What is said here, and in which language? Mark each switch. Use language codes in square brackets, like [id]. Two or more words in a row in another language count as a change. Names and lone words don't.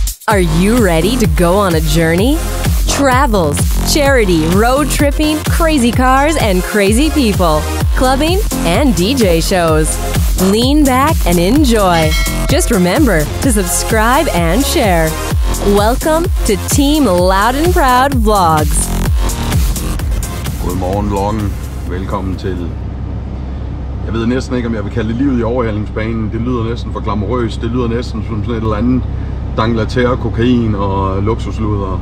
[en] Are you ready to go on a journey? Travels, charity, road tripping, crazy cars and crazy people, clubbing and DJ shows. Lean back and enjoy. Just remember to subscribe and share. Welcome to Team LoudnProud Vlogs. [da] Godmorgen vloggen. Velkommen til. Jeg ved næsten ikke, om jeg vil kalde det livet i overhalingsbanen. Det lyder næsten for glamourøst. Det lyder næsten som sådan et eller andet danglaterre, kokain og luksusluder.